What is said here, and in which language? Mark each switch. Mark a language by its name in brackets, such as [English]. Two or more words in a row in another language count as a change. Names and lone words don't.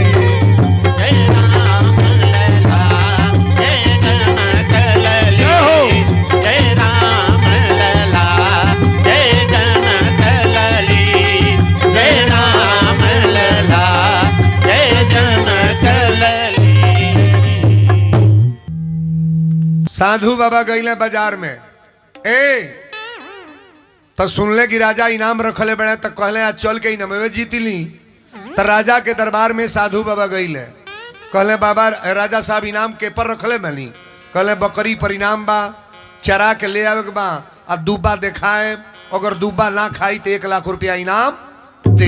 [Bhojpuri] जय राम लला जय जनक लली जय राम लला जय जनक लली जय राम लला जय जनक लली। साधु बाबा गईले बाजार में तो सुनले कि राजा इनाम रखले बड़े तो कहले आज चल के इनामे जीत ली तो राजा के दरबार में साधु बाबा गईले कहले बाबा राजा साहब इनाम के पर रखले बनी कहले बकरी पर इनाम बा चरा के ले आवे के बा आ दूबा दिखाए अगर दूबा ना खाई तो 1 लाख रुपया इनाम दे।